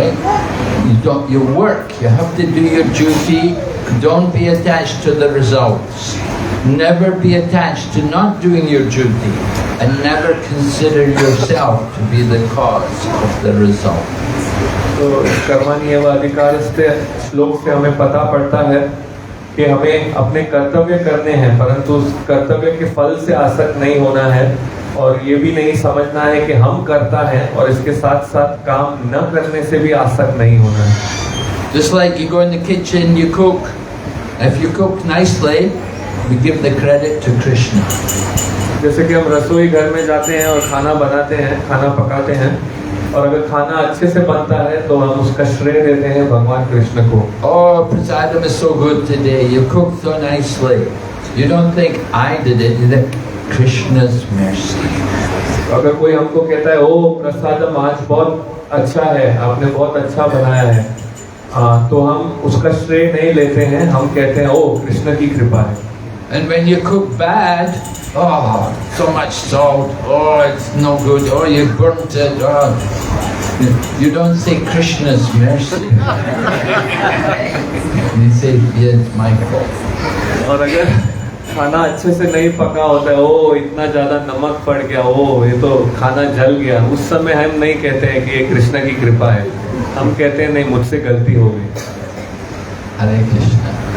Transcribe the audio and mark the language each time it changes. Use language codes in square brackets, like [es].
[en] Right? You work. You have to do your duty. Don't be attached to the results. Never be attached to not doing your duty. And never consider yourself to be the cause of the result. [hi] तो कर्मणि एवाधिकारस्ते श्लोक से हमें पता पड़ता है कि हमें अपने कर्तव्य करने हैं, परंतु उस कर्तव्य के फल से आसक्त नहीं होना है और ये भी नहीं समझना है कि हम करता है और इसके साथ साथ काम न करने से भी आसक्त नहीं होना है। [en] Just like you go in the kitchen, you cook. If you cook nicely, we give the credit to Krishna. [hi] जैसे कि हम रसोई घर में जाते हैं और खाना बनाते हैं, खाना पकाते हैं, और अगर खाना अच्छे से बनता है तो हम उसका श्रेय देते हैं भगवान कृष्ण को। [en] Oh, prasadam is so good today. You cooked so nicely. You don't think I did it. You think Krishna's mercy. [hi] अगर कोई हमको कहता है ओ प्रसादम आज बहुत अच्छा है, आपने बहुत अच्छा बनाया है, तो हम उसका श्रेय नहीं लेते हैं, हम कहते हैं ओ कृष्ण की कृपा है। [en] And when you cook bad, oh, so much salt, oh, it's no good, oh, you burnt it, oh. You don't say Krishna's mercy. You say, yeah, it's my fault. [hi] और अगर खाना अच्छे से नहीं पका होता है, ओ इतना ज़्यादा नमक पड़ गया, ओ ये तो खाना जल गया, उस समय हम नहीं कहते हैं कि ये कृष्ण की कृपा है, हम कहते हैं नहीं मुझसे गलती हो गई। [sa] Hare Krishna.